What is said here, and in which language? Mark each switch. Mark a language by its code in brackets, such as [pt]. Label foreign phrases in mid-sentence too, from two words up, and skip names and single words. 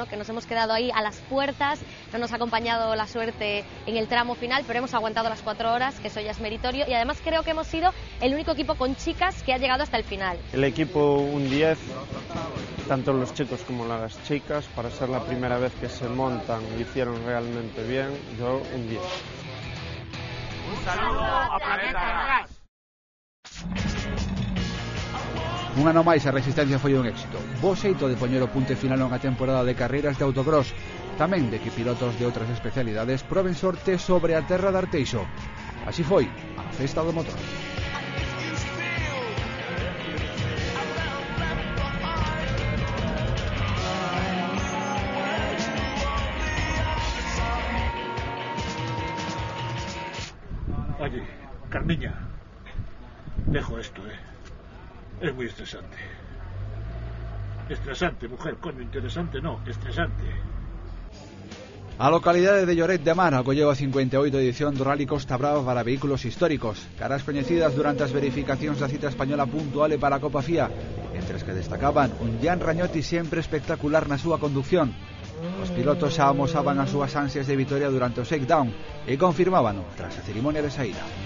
[es] Que nos hemos quedado ahí a las puertas, no nos ha acompañado la suerte en el tramo final, pero hemos aguantado las 4 horas, que eso ya es meritorio, y además creo que hemos sido el único equipo con chicas que ha llegado hasta el final. El equipo un 10, tanto los chicos como las chicas, para ser la primera vez que se montan y hicieron realmente bien, yo un 10. Un saludo a Planeta Ras. [gl] Un ano máis a Resistencia foi un éxito. Bo xeito de poñer o punto final a unha temporada de carreiras de autocross, tamén de que pilotos de outras especialidades proben sorte sobre a terra de Arteixo. Así foi a festa do motor. [es] Oye, Carmiña, dejo esto, Es muy estresante. Estresante, mujer, coño, interesante no, estresante. [gl] A localidade de Lloret de Mar acolleu a 58 edición do Rally Costa Brava para vehículos históricos, caras coñecidas durante as verificacións da cita española puntuale para a Copa FIA, entre as que destacaban un Jan Rañotti sempre espectacular na súa conducción. Os pilotos xa amosaban as súas ansias de vitoria durante o shakedown e confirmábano tras a cerimonia de saída.